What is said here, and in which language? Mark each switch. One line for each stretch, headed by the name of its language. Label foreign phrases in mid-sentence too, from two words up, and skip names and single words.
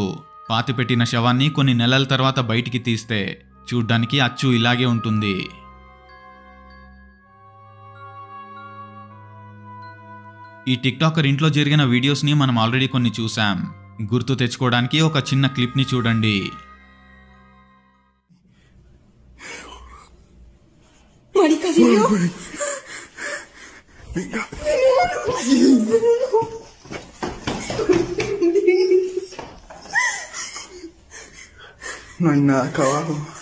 Telugu: పాతిపెట్టిన శవాన్ని కొన్ని నెలల తర్వాత బయటికి తీస్తే చూడ్డానికి అచ్చు ఇలాగే ఉంటుంది. ఈ టిక్టాకర్ ఇంట్లో జరిగిన వీడియోస్ని మనం ఆల్రెడీ కొన్ని చూసాం. గుర్తు తెచ్చుకోవడానికి ఒక చిన్న క్లిప్ని చూడండి.
Spanish: Marica, ¿sí vio? Venga. No hay nada acá abajo.